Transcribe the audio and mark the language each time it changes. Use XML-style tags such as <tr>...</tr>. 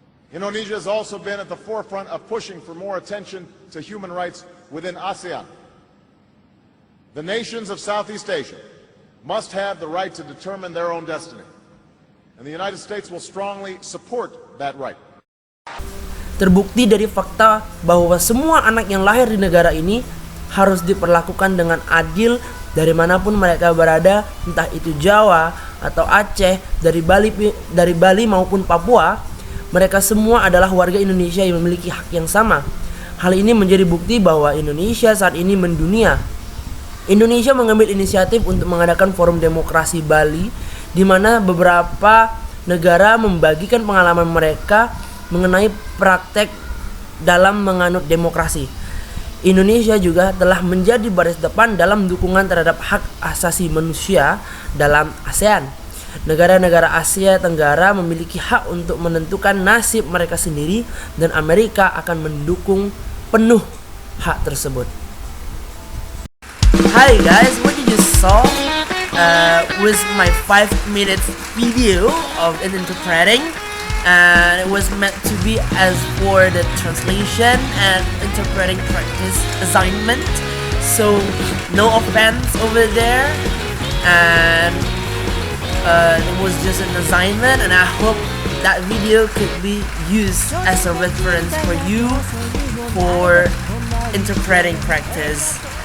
<en>Indonesia has also been at the forefront of pushing for more attention to human rights within ASEAN. The nations of Southeast Asia must have the right to determine their own destiny. And the United States will strongly support that right.</en> <id>Terbukti dari fakta bahwa semua anak yang lahir di negara ini harus diperlakukan dengan adil dari manapun mereka berada, entah itu Jawa atau Aceh, dari Bali maupun Papua. Mereka semua adalah warga Indonesia yang memiliki hak yang sama. Hal ini menjadi bukti bahwa Indonesia saat ini mendunia. Indonesia mengambil inisiatif untuk mengadakan forum demokrasi Bali, di mana beberapa negara membagikan pengalaman mereka mengenai praktek dalam menganut demokrasi. Indonesia juga telah menjadi baris depan dalam dukungan terhadap hak asasi manusia dalam ASEAN. Negara-negara Asia Tenggara memiliki hak untuk menentukan nasib mereka sendiri, dan Amerika akan mendukung penuh hak tersebut.</id> <en>Hi guys, what you just saw was my 5-minute video of interpreting, and it was meant to be as for the translation and interpreting practice assignment, so no offense over there, and it was just an assignment, and I hope that video could be used as a reference for you for interpreting practice.</en>